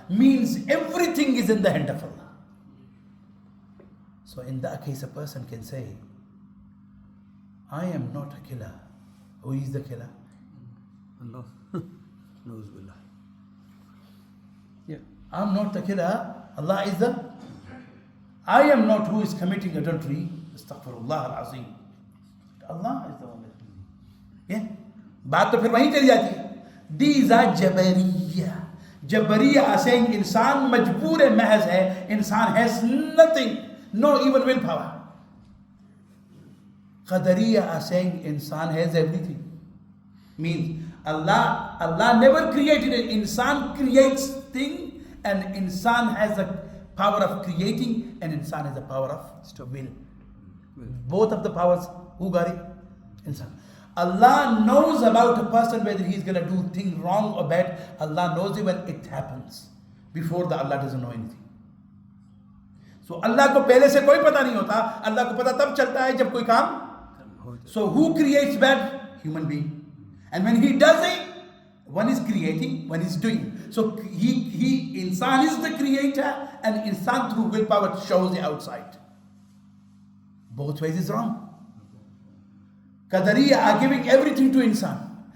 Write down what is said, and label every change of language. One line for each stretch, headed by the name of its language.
English: Means everything is in the hand of Allah. So in that case, a person can say, I am not a killer. Who is the killer? Allah. Knows billah. Yeah. I'm not the killer. Allah is the. I am not who is committing adultery. Astaghfirullah al-Azim. Allah is the one. Yeah.
Hindi: बात तो फिर वहीं चली जाती है.
English: These are Jabariya. Jabariya are saying
Hindi: इंसान मजबूर महज है.
English: इंसान has nothing, no even willpower. Qadariya are saying insan has everything. Means Allah never created it. Insan creates thing, and insan has a power of creating, and insan has a power of will. Both of the powers, who got it? Insan. Allah knows about a person whether he's going to do thing wrong or bad. Allah knows it when it happens. Before that, Allah doesn't know anything.
Hindi: So Allah को पहले से कोई पता नहीं होता. Allah को पता तब चलता है जब कोई काम.
English: So who creates bad? Human being. And when he does it, one is creating, one is doing. So insan is the creator, and insan through willpower shows it outside. Both ways is wrong. Qadariya are giving everything to insan.